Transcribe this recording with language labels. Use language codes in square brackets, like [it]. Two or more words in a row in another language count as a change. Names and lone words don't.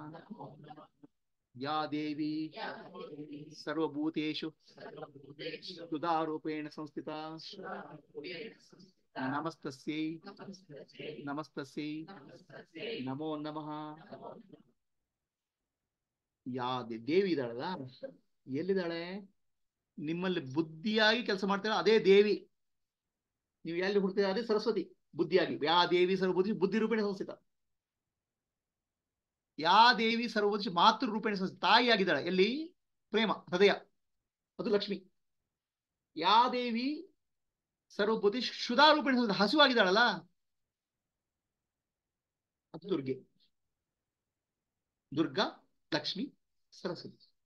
[sa] ಯಾ ದೇವಿ ಸರ್ವಭೂತೇಷು ಸುಧಾರೂಪೇಣ ಸಂಸ್ಥಿತ ನಮಸ್ತಸ್ಯೈ ನಮಸ್ತಸ್ಯೈ ನಮೋ ನಮಃ. ಯಾ ದೇವಿ [kn] ಇದ್ದಾಳಲ್ಲ, ಎಲ್ಲಿದ್ದಾಳೆ? ನಿಮ್ಮಲ್ಲಿ ಬುದ್ಧಿಯಾಗಿ ಕೆಲಸ ಮಾಡ್ತೀರ ಅದೇ ದೇವಿ. ನೀವು ಎಲ್ಲಿ ಹುಡ್ತೀರ ಅದೇ ಸರಸ್ವತಿ ಬುದ್ಧಿಯಾಗಿ. [sa] ಯಾ ದೇವಿ ಸರ್ವಭೂತಿ ಬುದ್ಧಿ ರೂಪೇಣ ಸಂಸ್ಥಿತ. ಯಾ ದೇವಿ ಸರ್ವಭೂತಿ ಮಾತೃ ರೂಪೇಣ ಸಂಸ್ಥಿತ, [kn] ತಾಯಿಯಾಗಿದ್ದಾಳೆ. ಎಲ್ಲಿ? ಪ್ರೇಮ ಹೃದಯ, ಅದು ಲಕ್ಷ್ಮಿ. [sa] ಯಾ ದೇವಿ ಸರ್ವಭೂತಿ ಶುದ್ಧ ರೂಪೇಣ ಸಂಸ್ಥಿತ, [kn] ಹಸುವಾಗಿದ್ದಾಳಲ್ಲ, ಅದು ದುರ್ಗೆ. ದುರ್ಗಾ, ಲಕ್ಷ್ಮಿ, ಸರಸ್ವತಿ.